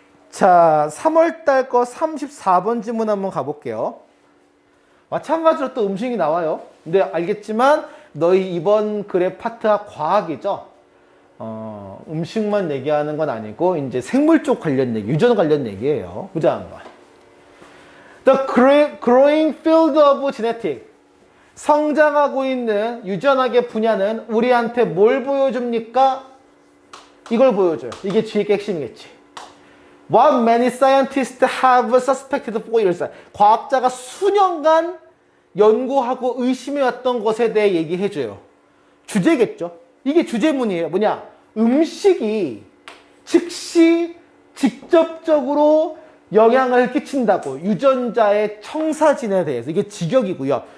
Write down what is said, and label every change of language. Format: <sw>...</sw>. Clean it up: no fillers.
<ko>자, 3월달 거 34번 질문 한번 가볼게요. 마찬가지로 또 음식이 나와요. 근데 알겠지만 너희 이번 글의 파트가 과학이죠. 음식만 얘기하는 건 아니고 이제 생물 쪽 관련 얘기, 유전 관련 얘기예요. 보자 한번.</ko> <en>The growing field of genetics.</en> <ko>성장하고 있는 유전학의 분야는 우리한테 뭘 보여줍니까? 이걸 보여줘요. 이게 뒤에 핵심이겠지.</ko> <en>What many scientists have suspected for years.</en> <ko>과학자가 수년간 연구하고 의심해왔던 것에 대해 얘기해줘요. 주제겠죠. 이게 주제문이에요. 뭐냐? 음식이 즉시 직접적으로 영향을 끼친다고. 유전자의 청사진에 대해서. 이게 직역이고요.</ko>